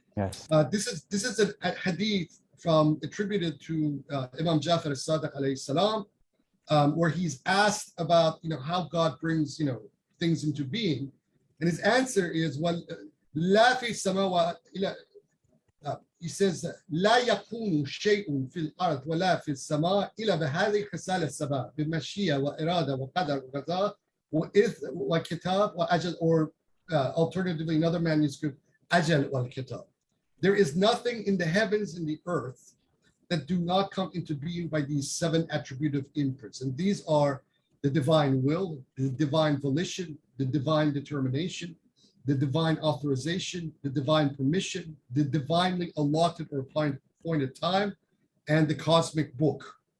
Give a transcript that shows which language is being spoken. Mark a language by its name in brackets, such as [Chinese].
[English] Yes. This is a hadith attributed to Imam Jafar al-Sadiq alayhi salam, where he's asked about how God brings things into being, and his answer is, well, la fi samawa ila. He says, [Arabic] لا يكون شيء في الأرض ولا في السماء إلا بهذه الخصال السبع بمشيئة وإرادة وقدر وقضاء وإذن وكتاب وأجل, [English] or alternatively another manuscript, [Arabic] أجل والكتاب. [English] There is nothing in the heavens and the earth that do not come into being by these 7 attributive imprints. And these are the divine will, the divine volition, the divine determination, the divine authorization, the divine permission, the divinely allotted or appointed time, and the cosmic book.